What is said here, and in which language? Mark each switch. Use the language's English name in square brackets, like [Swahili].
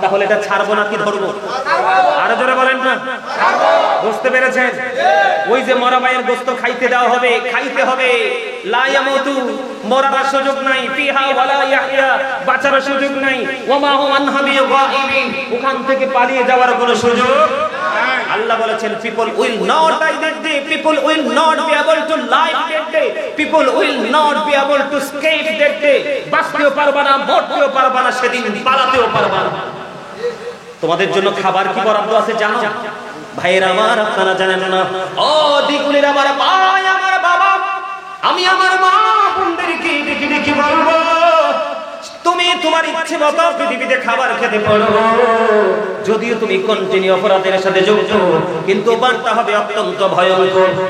[Bangla] তাহলে এটা ছাড়বো না কি ধরবো? আরো জোরে বলেন না। বুঝতে পেরেছেন? ওই যে মরা মায়ের গোশত খাইতে দেওয়া হবে, খাইতে হবে। [Arabic] লা ইয়ামুতু, [Bangla] মরার সুযোগ নাই। [Arabic] ফিহা ওয়ালা ইয়াহইয়া, [Bangla] বাঁচার সুযোগ নাই। [Arabic] ওয়া মা হুম আন গায়িবিন, [Bangla] ওখান থেকে পালিয়ে যাওয়ার কোনো সুযোগ। আল্লাহ বলেছেন [English] people will not die that day, people will not be able to live that day, people will not be able to escape that day. [Bangla] বাঁচতেও পারবা না, মরতেও পারবা না, সেদিন পালাতেও পারবা না। তোমাদের জন্য খাবার কি বরাদ্দ আছে জানো? ভাইয়েরা আমার, আপনারা জানেন না। ও দিকুলির আমার ভাই, আমার বাবা, আমি আমার মা বোনদেরকে ডেকে ডেকে বলবো, তুমি তোমার ইচ্ছে মতো পৃথিবীতে খাবার খেতে পারো, যদিও তুমি কন্টিনিউ অপরাধের সাথে যুক্ত, কিন্তু বার্তা হবে অত্যন্ত ভয়ঙ্কর।